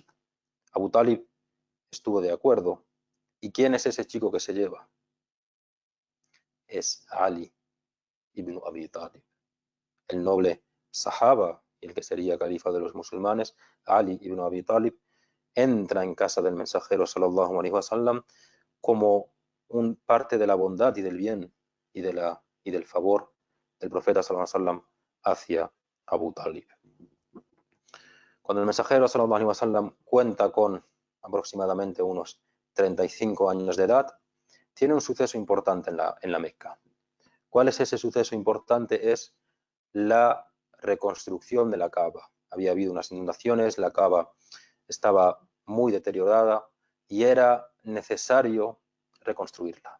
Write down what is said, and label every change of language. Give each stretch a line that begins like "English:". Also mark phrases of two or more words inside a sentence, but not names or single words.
Spanish: Abu Talib estuvo de acuerdo. ¿Y quién es ese chico que se lleva? Es Ali ibn Abi Talib, el noble sahaba y el que sería califa de los musulmanes. Ali ibn Abi Talib entra en casa del mensajero
Arabic: صلى الله عليه وسلم
Spanish: como un parte de la bondad y del bien y del favor del profeta
Arabic: صلى الله عليه وسلم
Spanish: hacia Abu Talib. Cuando el mensajero
Arabic: صلى الله عليه وسلم
Spanish: cuenta con aproximadamente unos 35 años de edad, tiene un suceso importante en la Meca. ¿Cuál es ese suceso importante? Es la reconstrucción de la Kaaba. Había habido unas inundaciones, la Kaaba estaba muy deteriorada y era necesario reconstruirla.